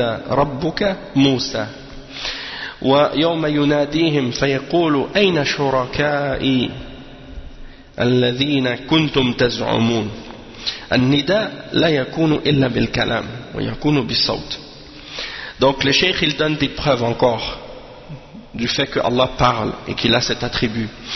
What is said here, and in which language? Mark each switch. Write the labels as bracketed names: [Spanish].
[Arabic] ربك موسى ويوم يناديهم فيقول أين شركائي الذين كنتم تزعمون. النداء لا يكون إلا بالكلام ويكون بالصوت. [French] Donc le cheikh il donne des preuves encore du fait que Allah parle et qu'il a cet attribut.